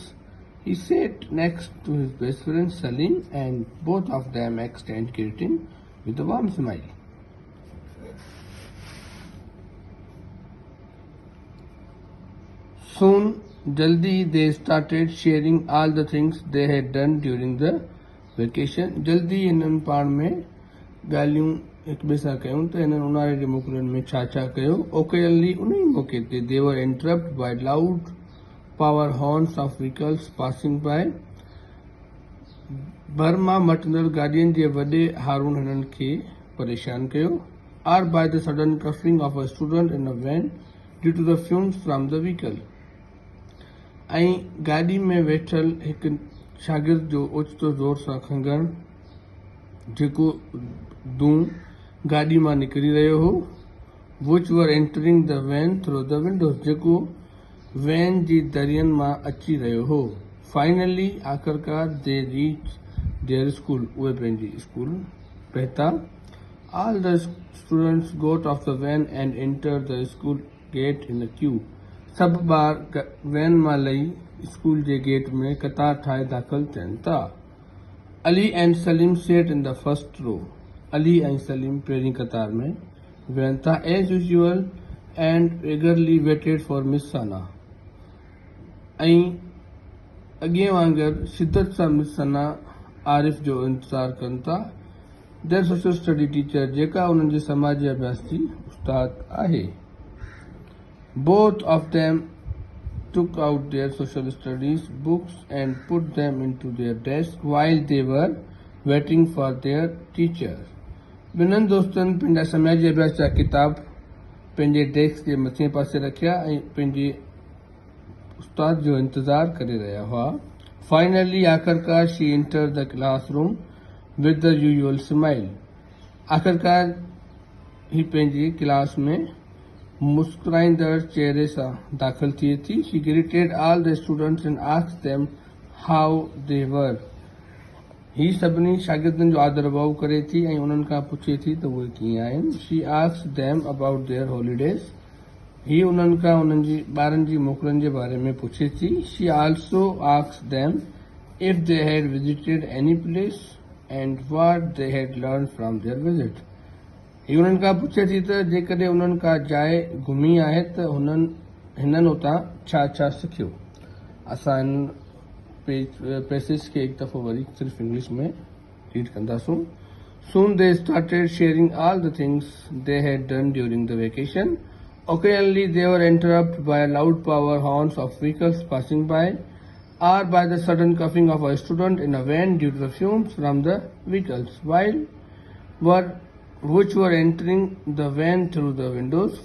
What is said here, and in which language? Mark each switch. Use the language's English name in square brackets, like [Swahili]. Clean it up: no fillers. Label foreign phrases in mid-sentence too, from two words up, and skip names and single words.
[English] He sat next to his best friend Salim, and both of them exchanged greeting with a warm smile. Soon, jaldi they started sharing all the things they had done during the vacation. [Sindhi] जल्दी हिननि पाण में ॻाल्हियूं हिक ॿिए सां कयूं त हिननि ऊन्हारे जे मोकलुनि में छा छा कयो। [English] Occasionally, [Sindhi] उन ई मौके ते [English] they were interrupted by loud power horns of vehicles passing by. [Sindhi] भर मां मटंदड़ गाॾियुनि जे वॾे हारून हिननि खे परेशान कयो। [English] Or by the sudden coughing of a student in a van due to the fumes from the vehicle. [Sindhi] ऐं गाॾी में वेठल हिकु शागिर्द जो ओचितो ज़ोर सां खंघणु जेको दूं गाॾी मां निकिरी रहियो हो [English] which were entering the van through the windows, [Sindhi] जेको वैन जी दरियन मां अची रहियो हो. [English] Finally, आखिरकार they reached their school. [Sindhi] उहे पंहिंजी स्कूल पहुता. [English] All the students got off the van and entered the school gate in a queue. [Sindhi] सब ॿार वैन मां लही स्कूल जे गेट में कतार ठाहे दाख़िल थियनि था. [English] Ali and Salim sat in the first row. [Sindhi] Ali ऐं सलीम पहिरीं कतार में वेहनि था. [English] As usual and eagerly waited for Miss Sana. [Sindhi] ऐं अॻे वांगुरु शिदत सां मिस सना आरिफ जो इंतज़ारु कनि था. [English] their social study teacher, [Sindhi] जेका उन्हनि जे समाजी अभ्यास जी उस्ताद आहे. [English] Both of them took out their social studies books and put them into their desk while they were waiting for their teacher. [Sindhi] ॿिन्हिनि दोस्तनि पंहिंजा समाजी अभ्यास जा किताब पंहिंजे डेस्क जे मथे पासे रखिया ऐं पंहिंजे उस्ताद जो इंतज़ारु करे रहिया हुआ. [English] Finally, आख़िरकार she entered the classroom with the usual smile. [Sindhi] आख़िरकार ही पंहिंजी क्लास में मुस्कुराईंदड़ चेहरे सां दाख़िल थिए थी. [English] She greeted all the students and asked them how they were. [Sindhi] ही सभिनी शागिर्दनि जो आदर भाव करे थी ऐं उन्हनि खां पुछे थी त उहे कीअं आहिनि. [English] She asked them about their holidays. [Sindhi] ही उन्हनि खां उन्हनि जी ॿारनि जी मोकलनि जे बारे में पुछे थी. [English] She also asked them if they had visited any place and what they had learned from their visit. [Sindhi] ही उन्हनि खां पुछे थी त जेकॾहिं उन्हनि का जाइ घुमी आहे त हिननि उतां छा छा सिखियो. असां हिन पैसेज खे हिकु दफ़ो वरी सिर्फ़ु इंग्लिश में रीड कंदासूं. [English] Soon they started sharing all the things they had done during the vacation. Occasionally they were interrupted by loud power horns of vehicles passing by or by the sudden coughing of a student in a van due to the fumes from the vehicles, which were entering the van through the windows.